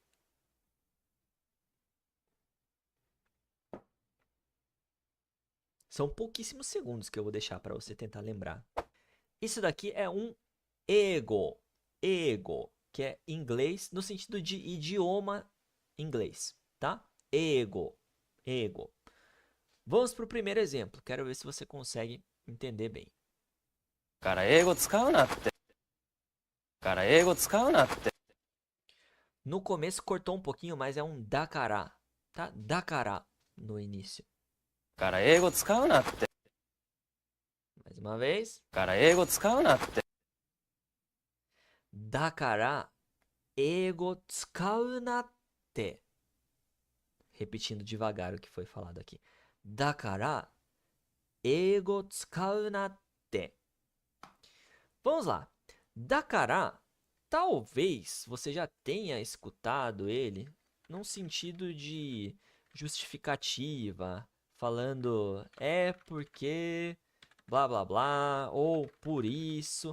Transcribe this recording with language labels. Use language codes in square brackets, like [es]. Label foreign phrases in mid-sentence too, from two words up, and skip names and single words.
[pt] São pouquíssimos segundos que eu vou deixar para você tentar lembrar. Isso daqui é um ego. Ego. que é inglês no sentido de idioma inglês, tá? Ego, ego. Vamos para o primeiro exemplo. Quero ver se você consegue entender bem. [ja] から英語使うなって。から英語使うなって。 [pt] No começo cortou um pouquinho, mas é um dakara, tá? Dakara no início. [ja] から英語使うなって。 [pt] Mais uma vez. [ja] から英語使うなって。だから英語使うなって. [pt] Repetindo devagar o que foi falado aqui. [ja] だから英語使うなって. [pt] Vamos lá. Dakara, talvez você já tenha escutado ele num sentido de justificativa, falando é porque blá blá blá ou por isso.